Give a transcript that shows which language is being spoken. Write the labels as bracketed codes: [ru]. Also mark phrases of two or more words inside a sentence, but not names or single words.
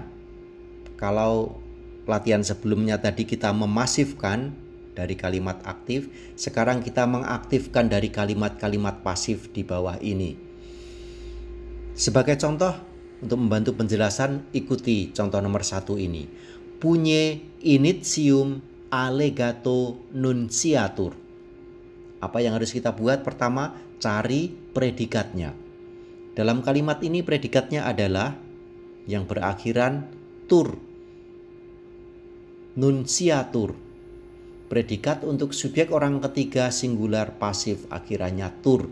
[id] Kalau latihan sebelumnya tadi kita memasifkan dari kalimat aktif, sekarang kita mengaktifkan dari kalimat-kalimat pasif di bawah ini. Sebagai contoh, untuk membantu penjelasan, ikuti contoh nomor 1 ini. [la] Punye initium allegato nunciatur. [id] Apa yang harus kita buat? Pertama, cari predikatnya. Dalam kalimat ini predikatnya adalah yang berakhiran tur. Nunciatur. Predikat untuk subjek orang ketiga singular pasif akhirannya tur.